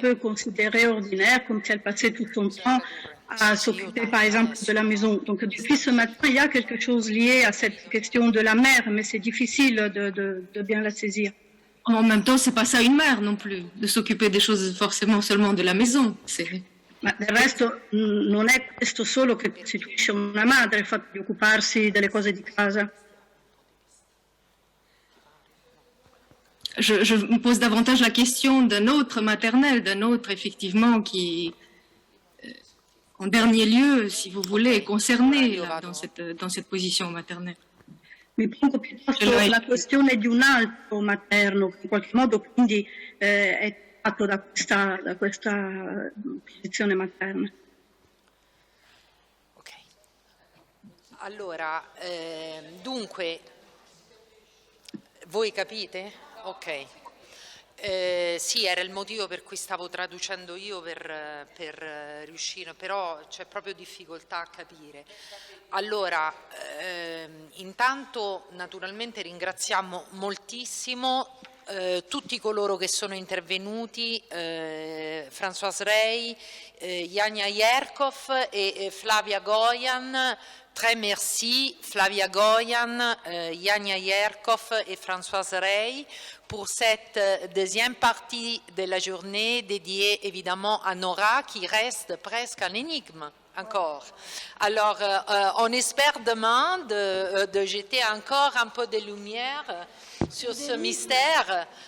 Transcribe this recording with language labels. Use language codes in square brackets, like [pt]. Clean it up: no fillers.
[fr] peut considérer ordinaire, comme si elle passait tout son temps à s'occuper par exemple de la maison. Donc depuis ce matin, il y a quelque chose lié à cette question de la mère, mais c'est difficile de bien la saisir. En même temps, c'est pas ça une mère non plus, de s'occuper des choses forcément seulement de la maison. [it] Ma del resto non è questo solo che costituisce una madre, il fatto di occuparsi delle cose di casa. [fr] Je me pose davantage la question d'un autre maternel, d'un autre effectivement qui, en dernier lieu, si vous voulez, est concerné là, dans cette position maternelle. [it] Mi pongo piuttosto Ce l'hai. la questione di un altro materno, che in qualche modo quindi è tratto da questa posizione materna. Ok. Allora, dunque, voi capite? Ok. Sì, era il motivo per cui stavo traducendo io per riuscire, però c'è proprio difficoltà a capire. Allora, intanto naturalmente ringraziamo moltissimo tutti coloro che sono intervenuti, Françoise Rey, Janja Jerkov et Flavia Goyan. [fr] Très merci Flavia Goyan, Janja Jerkov et Françoise Rey pour cette deuxième partie de la journée dédiée évidemment à Nora qui reste presque un énigme encore. Alors on espère demain de jeter encore un peu de lumière sur ce mystère.